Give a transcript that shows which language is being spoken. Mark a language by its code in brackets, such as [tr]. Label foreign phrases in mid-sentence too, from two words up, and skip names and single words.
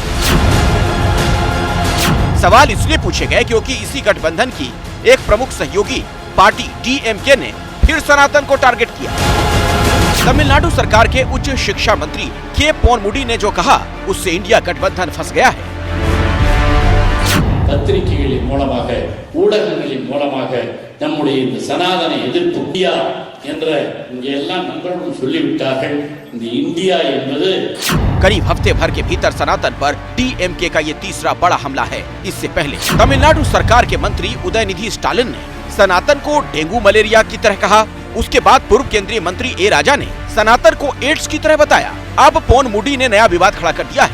[hi] सवाल इसलिए पूछे गए क्योंकि इसी गठबंधन की एक प्रमुख सहयोगी पार्टी डीएमके ने फिर सनातन को टारगेट किया। तमिलनाडु सरकार के उच्च शिक्षा मंत्री के पोनमुडी ने जो कहा, उससे इंडिया गठबंधन फंस गया है। [ta] பத்திரிகைகளின் மூலமாக ஊடகங்களின் மூலமாக நம்முடைய இந்த சனாதன எதிர்ப்பு இந்தியா என்ற எல்லாம் நண்பர்களும் சொல்லிவிட்டார்கள்। இந்த இந்தியா என்பது [hi] करीब हफ्ते भर के भीतर सनातन पर डीएमके का ये तीसरा बड़ा हमला है। इससे पहले तमिलनाडु सरकार के मंत्री उदयनिधि स्टालिन ने सनातन को डेंगू मलेरिया की तरह कहा। उसके बाद पूर्व केंद्रीय मंत्री ए राजा ने सनातन को एड्स की तरह बताया। अब पोनमुडी ने नया विवाद खड़ा कर दिया है।